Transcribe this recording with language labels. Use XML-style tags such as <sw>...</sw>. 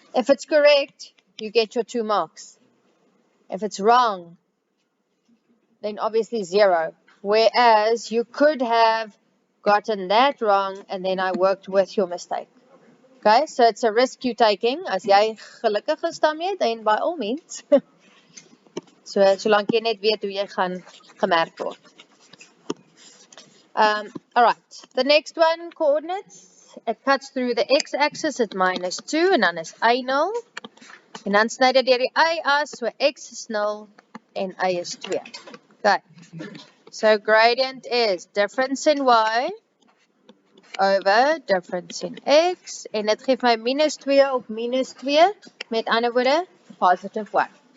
<en>If it's correct, you get your 2 marks. If it's wrong, then obviously 0. Whereas you could have gotten that wrong and then I worked with your mistake. Okay, so it's a risk you're taking.</en> <af>As jy gelukkig is daarmee,</af> <en>then by all means.</en> <af>Solank jy net weet hoe jy gaan gemerk word.</af> <en>Alright, the next one, coordinates. It cuts through the x-axis at -2</en> <af>en dan is y 0. En dan sny dit deur die y-as, so x is 0 en y is 2.</af> <en>Okay, so gradient is difference in y over difference in x.</en> <af>En dit geef my -2 op -2, met ander woorde, positive 1.</af>